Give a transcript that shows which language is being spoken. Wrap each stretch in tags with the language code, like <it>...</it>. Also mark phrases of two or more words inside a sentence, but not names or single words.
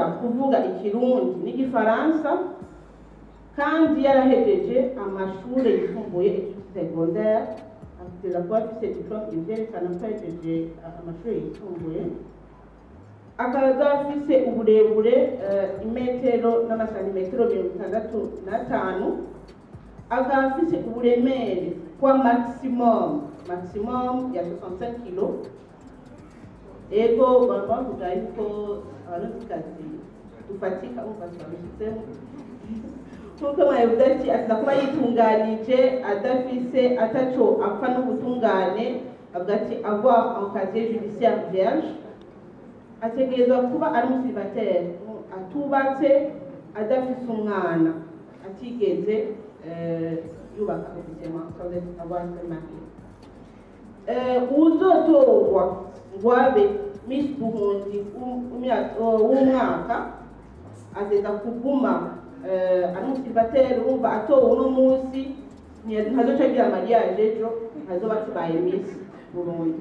<rn>kuvuga ikirundi n'igifaransa kandi yarahejeje amashuri yisumbuye secondaire, afite kuba afise diplome ivyerekana ko yahejeje amashuri yisumbuye, akaza afise uburebure imetero n'amasantimetero 65, akaba afise uburemere kwa maximum ya 65 kilo. Ego bavuga yuko abarundikazi dufatika twabishizemo nkuko mwabivuze ati aza kuba yitunganije adafise ataco apfa n'ubutungane, avuga ati</rn> <fr>avoir un casier judiciaire vierge,</fr> <rn>ategerezwa kuba ari umusilibateri atubatse, adafise umwana, atigeze yubaka ubuzima uzotorwa ngo abe Miss Burundi w'umwaka azeza kuguma ari umusilibateri, wumva atowe uno munsi ntazoca agira mariage ejo, ntazoba kibaye Miss Burundi.</rn>